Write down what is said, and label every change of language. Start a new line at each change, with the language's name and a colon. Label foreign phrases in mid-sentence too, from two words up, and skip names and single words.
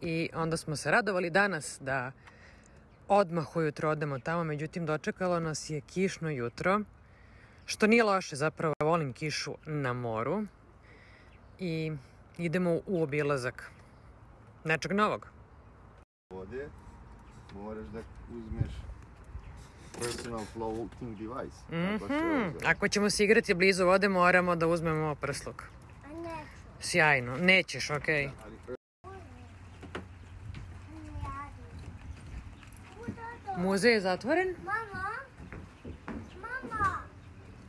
Serbian: i onda smo se radovali danas da odmah ujutro odemo tamo, međutim dočekalo nas je kišno jutro, što nije loše, zapravo volim kišu na moru i idemo u obilazak nečeg novog. Ovdje moraš da uzmeš
English: personal floating device.
Serbian: Ako ćemo se igrati blizu vode, moramo da uzmemo prsluk. Sjajno. Nećeš, okej. Muzej je zatvoren? Mama?